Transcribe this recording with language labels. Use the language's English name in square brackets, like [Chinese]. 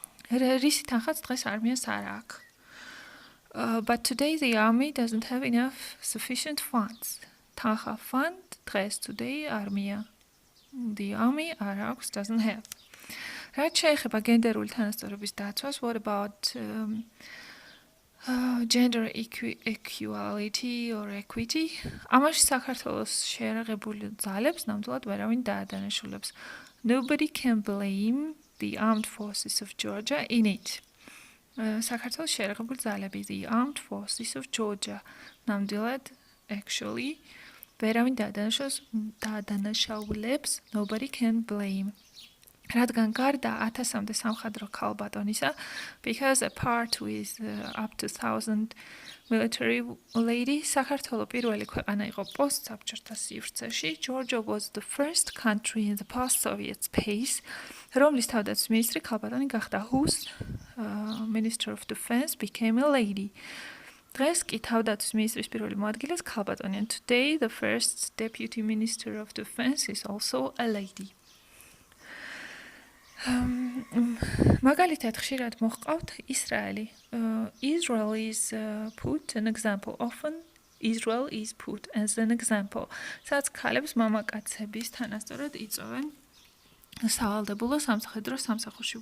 [Georgian] რისი თანხაც დღეს არმიას არ აქვს. [English] But today the army doesn't have enough sufficient funds. [Georgian] თანხა [English] fund [Georgian] დღეს [English] today [Georgian] არმია. [English] The army [Georgian] არ აქვს, [English] doesn't have. [Georgian] რაც შეეხება გენდერული თანასწორობის დაცვას, [English] what about gender equality or equity? [Georgian] ამაში საქართველოს შეერაღებული ძალებს ნამდვილად ვერავინ დაადანაშულებს. [English] Nobody can blame the armed forces of Georgia in it. [Georgian] საქართველოს შეერაღებული ძალები, [English] the armed forces of Georgia. [Georgian] ნამდვილად, [English] actually, [Georgian] ვერავინ დაადანაშაულებს, [English] nobody can blame. [Georgian] რადგან გარდა 1000-მდე სამხედრო ქალბატონისა, [English] because apart with up to 1000 military lady, [Georgian] საქართველო პირველი ქვეყანა იყო პოსტსაბჭოთა სივრცეში. [English] Georgia was the first country in the post-Soviet space, [Georgian] რომლის თავდაცვის მინისტრი ქალბატონი გახდა, [English] whose Minister of Defense became a lady. [Georgian] დღეს კი თავდაცვის მინისტრის პირველი მოადგილეს ქალბატონი, [English] and today the first Deputy Minister of Defense is also a lady. [Georgian] მაგალითად ხშირად მოჰყავთ ისრაელი. [English] Israel is put an example. Often Israel is put as an example. [Georgian] სადაც ქალებს მამაკაცების თანასწორად იწვევენ სავალდებულო სამხედრო სამსახურში.